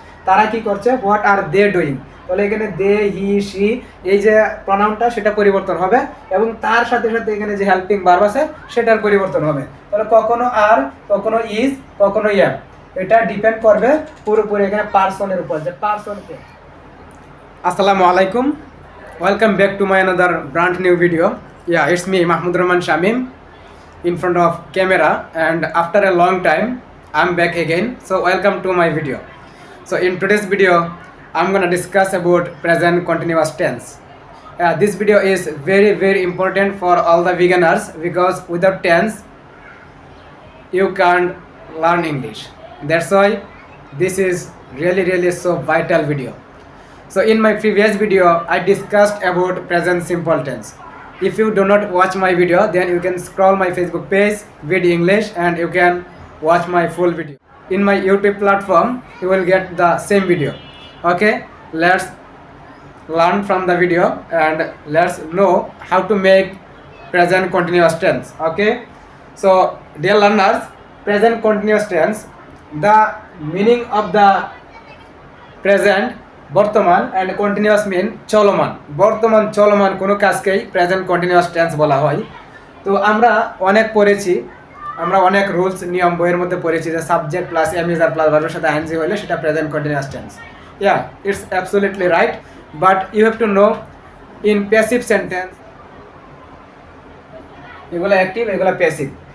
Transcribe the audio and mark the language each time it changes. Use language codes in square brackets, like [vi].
[bn] তারা কি করছে, [en] What are they doing. [bn] তাহলে এখানে দে, হি, সি, এই যে প্রনাউনটা সেটা পরিবর্তন হবে এবং তার সাথে সাথে এখানে যে হেল্পিং ভার্ব আছে সেটার পরিবর্তন হবে। তাহলে কখনো আর, কখনো ইজ, কখনো এম, এটা ডিপেন্ড করবে পুরোপুরি এখানে পার্সনের উপর, যে পার্সনকে। [en] আসসালামু আলাইকুম, welcome back to my another brand new video. [bn] It's me Mahmud Rahman Shamim [en] in front of camera, and after a long time I'm back again, so welcome to my video. So in today's video I'm gonna discuss about present continuous tense. This video is very important for all the beginners because without tense you can't learn English. That's why this is really so vital video. So in my previous video I discussed about present simple tense. If you do not watch my video, then you can scroll my Facebook page Vid English and you can watch my full video. In my YouTube platform you will get the same video. Okay, let's learn from the video and let's know how to make present continuous tense. Okay, so dear learners, present continuous tense, the meaning of the present বর্তমান and continuous mean চলমান। [bn] বর্তমান চলমান কোনো কাজকেই present continuous tense বলা হয়। তো আমরা অনেক পড়েছি, আমরা অনেক রুলস নিয়ম বইয়ের মধ্যে পড়েছি যে subject plus M is আর plus ভার্বের সাথে আইএনজি হলে সেটা present continuous tense. [en] it's absolutely right, but you have to know in passive sentence [bn] এগুলো অ্যাক্টিভ, এগুলো প্যাসিভ।